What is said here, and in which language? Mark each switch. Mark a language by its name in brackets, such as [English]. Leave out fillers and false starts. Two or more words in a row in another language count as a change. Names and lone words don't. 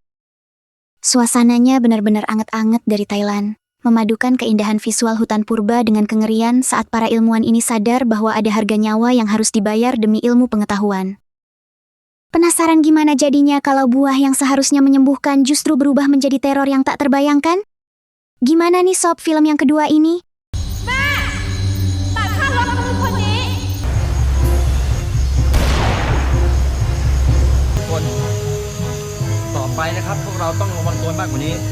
[Indonesian] Suasananya benar-benar anget-anget dari Thailand, memadukan keindahan visual hutan purba dengan kengerian saat para ilmuwan ini sadar bahwa ada harga nyawa yang harus dibayar demi ilmu pengetahuan. Penasaran gimana jadinya kalau buah yang seharusnya menyembuhkan justru berubah menjadi teror yang tak terbayangkan? Gimana nih sob film yang kedua ini? [Thai] ต่อไปนะครับพวกเราต้องระวังตัวมากกว่านี้